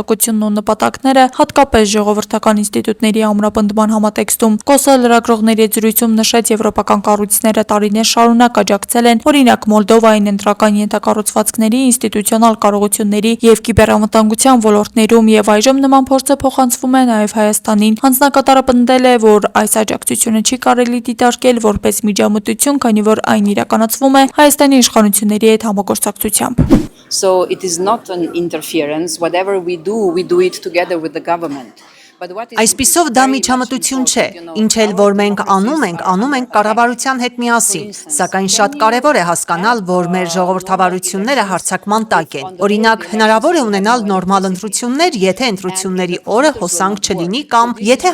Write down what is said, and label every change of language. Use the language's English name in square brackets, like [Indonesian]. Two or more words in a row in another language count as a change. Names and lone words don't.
[Armenian] ու նպատակները, հատկապես ժողովրդական ինստիտուտների ամրապնդման համատեքստում։ Կոսը լրագրողների զրույցում նշեց, եվրոպական կառույցները տարիներ շարունակ աջակցել են, օրինակ Մոլդովային ընտրական ենթակառուցվածքների, ինստիտուցիոնալ կարողությունների և կիբերանվտանգության ոլորտներում, և այժմ նման փորձը փոխանցվում է նաև Հայաստանին։ Հանձնակատարը պնդել է, որ այս աջակցությունը չի կարելի դիտարկել որպես միջամտություն, քանի որ այն իրականացվում է Հայաստանի իշխանությունների հետ համագործակցությամբ։ [English] So it is not an interference. Whatever we do it together with the government. [Armenian] Այսպիսով դա միջամտություն չէ, ինչ էլ որ մենք անում ենք կառավարության հետ միասին, սակայն շատ կարևոր է հասկանալ, որ մեր ժողովրդավարությունները հարձակման տակ են։ Օրինակ, հնարավոր է ունենալ նորմալ ընտրություններ, եթե ընտրությունների օրը հոսանք չլինի կամ եթե